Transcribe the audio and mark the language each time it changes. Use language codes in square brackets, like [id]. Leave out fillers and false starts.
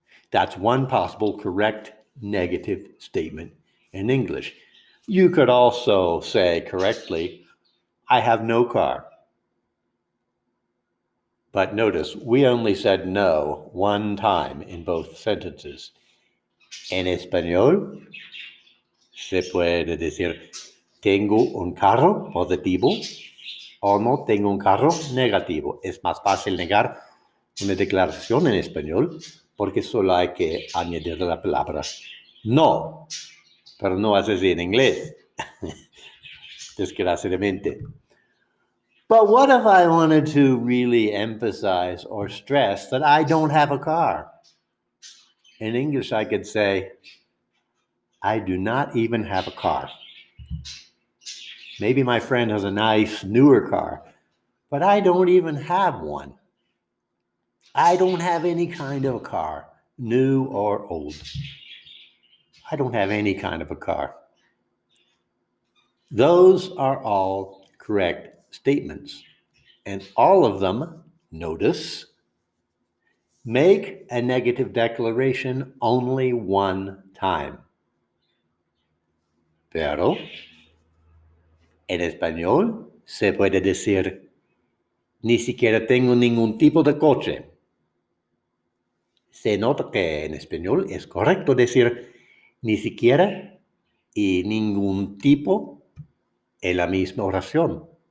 [en] That's one possible correct negative statement in English. You could also say correctly, I have no car. But notice, we only said no one time in both sentences. [es] En español, se puede decir, tengo un carro positivo o no tengo un carro negativo. Es más fácil negar una declaración en español porque solo hay que añadir la palabra no, pero no hace así en inglés, desgraciadamente. [en] But what if I wanted to really emphasize or stress that I don't have a car? In English, I could say, I do not even have a car. Maybe my friend has a nice newer car, but I don't even have one. I don't have any kind of a car, new or old. I don't have any kind of a car. Those are all correct statements. And all of them, notice, make a negative declaration only one time. [es] Pero en español se puede decir, ni siquiera tengo ningún tipo de coche. Se nota que en español es correcto decir ni siquiera y ningún tipo en la misma oración.